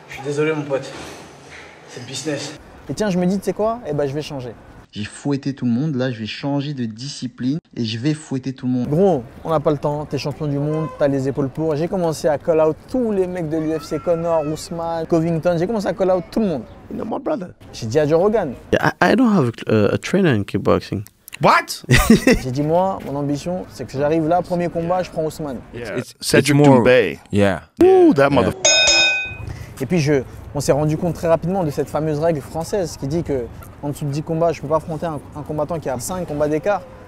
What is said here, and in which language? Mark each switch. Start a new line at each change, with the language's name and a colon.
French: Je suis désolé, mon pote. C'est le business. Et tiens, je me dis, tu sais quoi? Eh ben, je vais changer. J'ai fouetté tout le monde, là je vais changer de discipline et je vais fouetter tout le monde. Gros, on n'a pas le temps, t'es champion du monde, t'as les épaules pour. J'ai commencé à call out tous les mecs de l'UFC, Conor, Ousmane, Covington, j'ai commencé à call out tout le monde.
English: You know my brother.
French: J'ai dit à Joe Rogan.
English: I don't have a trainer in kickboxing. What?
French: J'ai dit moi, mon ambition, c'est que j'arrive là, premier combat, je prends Ousmane. Cedric Doumbé.
English: Yeah. Ooh, that mother.
French: Et puis on s'est rendu compte très rapidement de cette fameuse règle française qui dit que en dessous de 10 combats, je ne peux pas affronter un combattant qui a 5 combats d'écart.